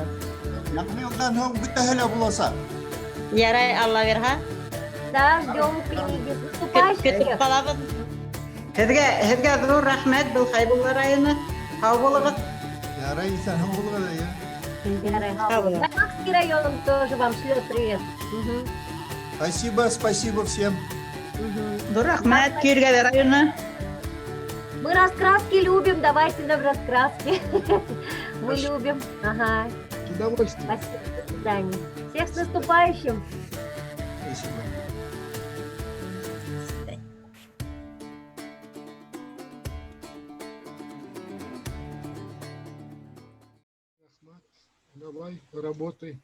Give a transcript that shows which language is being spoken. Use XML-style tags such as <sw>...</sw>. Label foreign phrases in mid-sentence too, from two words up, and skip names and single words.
<ba>Яңы йылдан һуң бөтәһе лә буласаҡ. Ярай, Алла верһә. Көтөп ҡалабыҙ. Һеҙгә зур рәхмәт, был Хәйбулла районы. Һау булығыҙ. Ярай, исән һау булығыҙ. Һаулығыҙ.</ba> <ru>Башкирский район тоже вам шлет привет. Спасибо всем.</ru> <ba>Зур рәхмәт, Киргәҙе районы.</ba> <ru>Мы раскраски любим, давайте нам раскраски. Мы Хорошо. любим. Ага. С удовольствием. Спасибо. До свидания. Всех с наступающим. Спасибо. Ахмат, давай, работай.</ru>